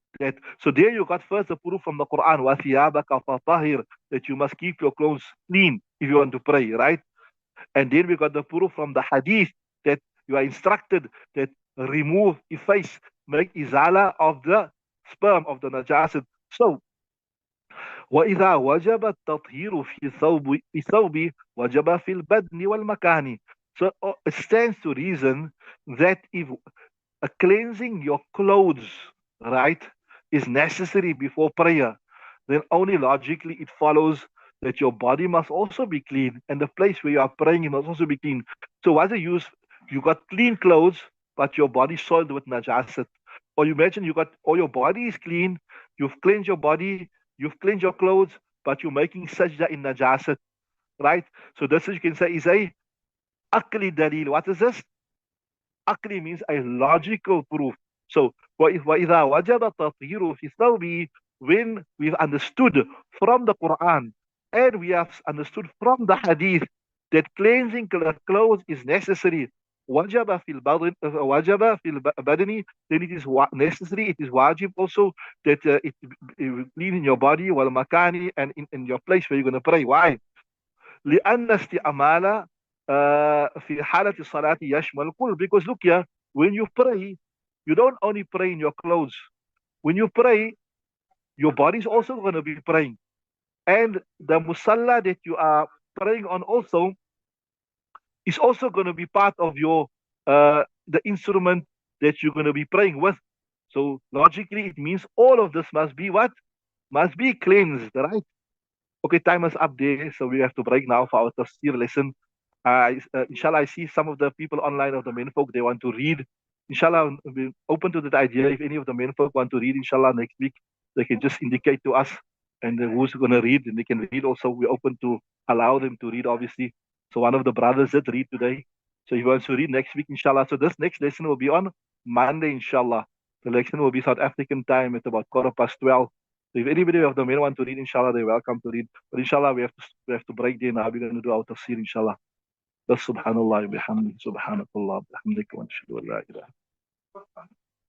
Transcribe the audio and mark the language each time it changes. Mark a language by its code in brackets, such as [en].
[en] That so there you got first the proof from the Quran, [ar] وَثِيَابَكَ فَطَهِرْ, [en] that you must keep your clothes clean if you want to pray, right? And then we got the proof from the hadith that you are instructed that remove, efface, make izala of the sperm of the najasat. [ar] So وإذا وجب التطهير في ثوب وجب في البدن والمكان. [en] So it stands to reason that if cleansing your clothes, right, is necessary before prayer, then only logically it follows that your body must also be clean and the place where you are praying must also be clean. So what's the use? You got clean clothes, but your body soiled with najasat. Or you imagine you got all your body is clean, you've cleansed your body, you've cleansed your clothes, but you're making sajda in najasat, right? So this is, you can say, is a akli dalil. What is this? Akli means a logical proof. So, [ar] وَإِذَا وَجَبَ التَّطْهِيرُ فِي الثَّوْبِ, [en] when we've understood from the Quran and we have understood from the Hadith that cleansing the clothes is necessary, [ar] وَجَبَ فِي الْبَدْنِ, وَجَبَ فِي الْبَدْنِ, [en] then it is necessary, it is wajib also that it clean in your body, [ar] wal makani, [en] and in your place where you're going to pray. Why? [ar] لأن استعمال في حالة الصلاة يشمل الكل. [en] Because look here, when you pray, you don't only pray in your clothes. When you pray, your body is also going to be praying. And the musalla that you are praying on also is also going to be part of your the instrument that you're going to be praying with. So logically, it means all of this must be what? Must be cleansed, right? Okay, time is up there, so we have to break now for our tafsir lesson. Inshallah, I see some of the people online of the menfolk, they want to read. Inshallah, we're open to that idea. If any of the menfolk want to read, inshallah, next week, they can just indicate to us and who's going to read, and they can read also. We're open to allow them to read, obviously. So one of the brothers did read today. So he wants to read next week, inshallah. So this next lesson will be on Monday, inshallah. The lesson will be South African time at about 12:15. So if anybody of the men want to read, inshallah, they're welcome to read. But inshallah, we have to break there now. We're going to do our tafsir, inshallah. [ar] بس سبحان الله وبحمده سبحانك الله وبحمدك ونشهد أن لا إله